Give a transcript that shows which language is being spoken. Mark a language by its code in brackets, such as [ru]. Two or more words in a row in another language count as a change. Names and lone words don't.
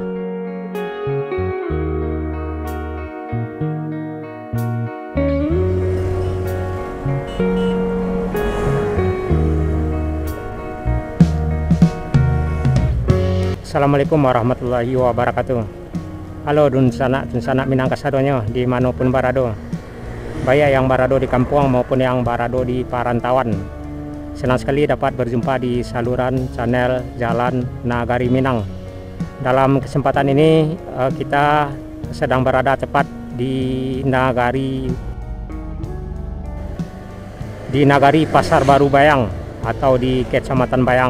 [ar] Assalamualaikum warahmatullahi wabarakatuh. [min] Halo dun sanak Minang kasadonyo di manapun barado, baik yang barado di kampung maupun yang barado di perantauan. [id] Senang sekali dapat berjumpa di saluran channel Jalan Nagari Minang. Dalam kesempatan ini kita sedang berada tepat di Nagari Pasar Baru Bayang atau di Kecamatan Bayang.